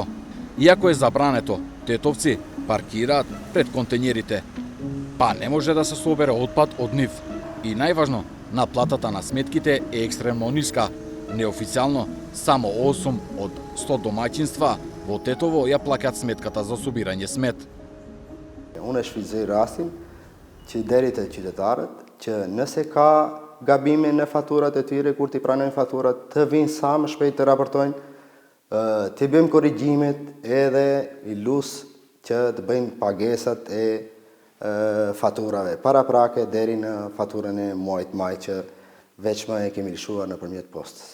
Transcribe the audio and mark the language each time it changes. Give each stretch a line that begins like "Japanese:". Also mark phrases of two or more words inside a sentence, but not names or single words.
Macedonian: Иако е забрането, тетовци паркираат пред контењерите, па не може да се собере отпад од нив. И најважно, наплатата на сметките е екстремно ниска. Неофицијално, само 8 од 100 домаќинства во Тетово ја плаќаат сметката за собирање смет.
Albanian: Unë e shfrytëzoj rastin që deri te qytetarët që nëse ka gabime në faturat e tyre, kur t'i pranojnë faturat, të vinë sa më shpejt të raportojnë, të bëjmë korrigjimet edhe i lusë që të bëjnë pagesat e faturave paraprake deri në faturën e muajit maj që veç më e kemi lëshuar nëpërmjet postës.